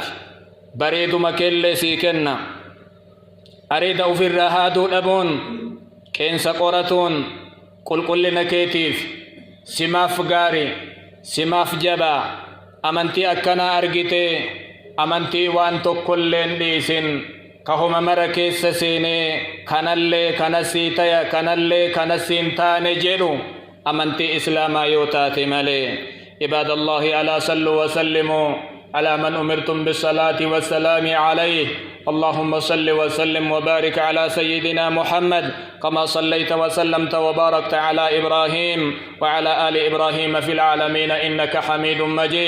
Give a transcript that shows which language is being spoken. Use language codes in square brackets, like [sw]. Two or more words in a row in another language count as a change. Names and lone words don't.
[om] bareeduma keellee sii kenna. areeda ofirraa haaduu dhabuun, qeensa qoratuun qulqullina keetiif simaaf gaarii, simaaf jabaa. amantii akkanaa argitee amantii waan tokkolleen dhiisin kahuma mara keessa seenee kanallee kanasii taya kanallee kanasiin taane jedhu amantii islaamaa yoo taate malee. [ar] عباد الله ألا صلوا وسلموا على من أمرتم بالصلاة والسلام عليه. اللهم صل وسلم وبارك على سيدنا محمد كما صليت وسلمت وباركت على إبراهيم وعلى آل إبراهيم في العالمين إنك حميد مجيد.